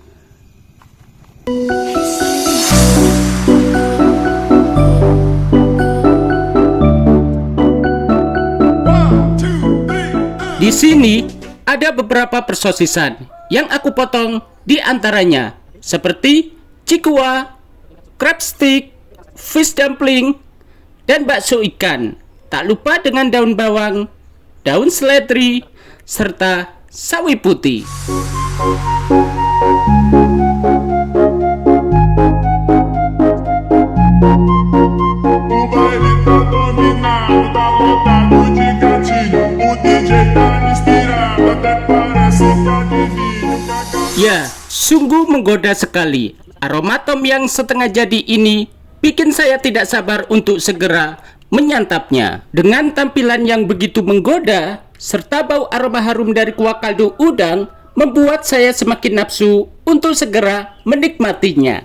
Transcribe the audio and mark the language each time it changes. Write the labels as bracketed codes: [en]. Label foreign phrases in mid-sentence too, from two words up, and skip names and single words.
[id] Di sini ada beberapa persosisan yang aku potong, di antaranya seperti cikua, [en] crab stick, fish dumpling, [id] dan bakso ikan. Tak lupa dengan daun bawang, daun seledri, serta sawi putih. [pt] O baile tá dominado, tá lotado de gatinho. O DJ tá inspirado, até parece que adivinha. [id] Ya, sungguh menggoda sekali. Aroma tom yang setengah jadi ini bikin saya tidak sabar untuk segera menyantapnya. Dengan tampilan yang begitu menggoda, serta bau aroma harum dari kuah kaldu udang, membuat saya semakin nafsu untuk segera menikmatinya.